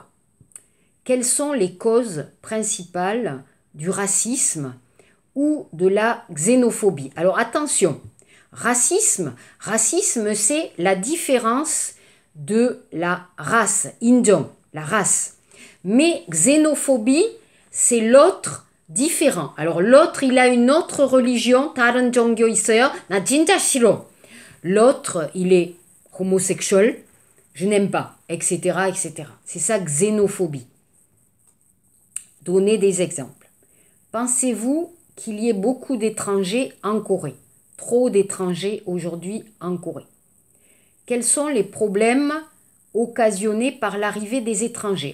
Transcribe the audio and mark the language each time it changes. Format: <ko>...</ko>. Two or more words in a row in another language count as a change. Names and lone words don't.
<fr>Quelles sont les causes principales du racisme ou de la xénophobie? Alors attention, racisme, c'est la différence de la race, 인종, la race. Mais xénophobie, c'est l'autre différent. Alors l'autre, il a une autre religion,</fr> <ko>다른 종교 있어요? 나 진짜 싫어.</ko> <fr>L'autre, il est homosexuel, je n'aime pas, etc., etc. C'est ça, xénophobie. Donnez des exemples. Pensez-vous qu'il y ait beaucoup d'étrangers en Corée? Trop d'étrangers aujourd'hui en Corée. Quels sont les problèmes occasionnés par l'arrivée des étrangers?</fr>